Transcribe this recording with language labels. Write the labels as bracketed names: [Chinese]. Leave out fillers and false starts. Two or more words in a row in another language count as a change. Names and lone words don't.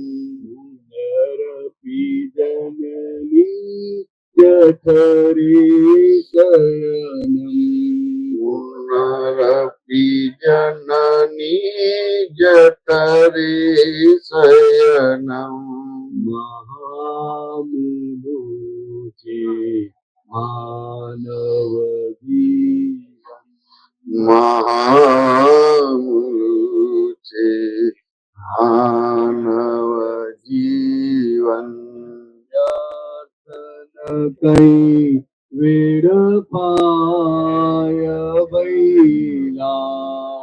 [Sanskrit] पुनरपि जननी जठरे शरणम पुनरपि जननी जठरे शयनं [Gujarati] महामुलो છે માનવ જીવન મહામૂળ છે માનવ જીવન દર્શન કઈ વેડફાય વૈલા